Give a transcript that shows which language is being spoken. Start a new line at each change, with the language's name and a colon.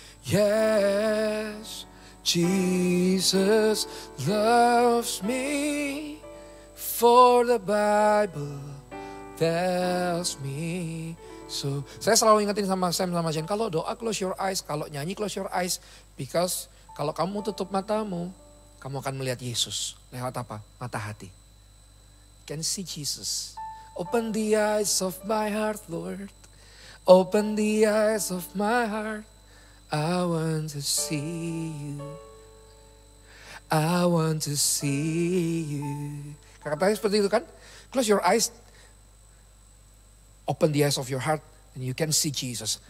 English: Yes, Jesus loves me, for the Bible tells me so.
Indonesian: Saya selalu ingetin sama Sam sama Jen, kalau doa
English: close your eyes,
Indonesian: kalau nyanyi
English: close your eyes.
Indonesian: Because kalau kamu tutup matamu, kamu akan melihat Yesus. Lewat apa? Mata hati.
English: Can see Jesus. Open the eyes of my heart, Lord. Open the eyes of my heart. I want to see you. I want to see you.
Indonesian: Katanya seperti itu kan?
English: Close your eyes. Open the eyes of your heart and you can see Jesus.